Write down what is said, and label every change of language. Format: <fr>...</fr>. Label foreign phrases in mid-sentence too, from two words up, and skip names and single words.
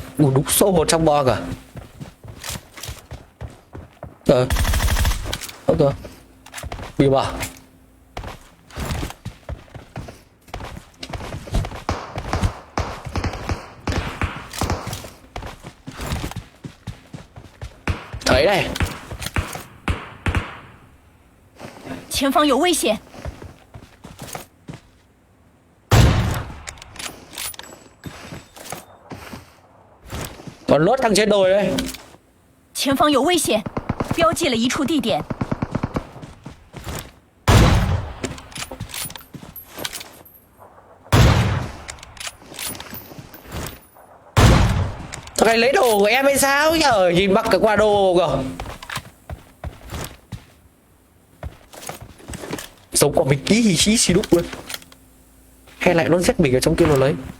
<vi>Ủa đúng số 1 trong bò cả. Ok. Bị bà. Thấy đây.</vi> <zh>前方有危险！</zh> <vi>Còn lốt thằng trên đồi đây.</vi> <zh>前方有危险，标记了一处地点。</zh> <vi>Thằng này lấy đồ của em hay sao nhờ? Nhìn mặc cái qua đồ cơ. Sống của mình tí xí đúc luôn. Hay lại nó giết mình ở trong kia nó lấy.</vi>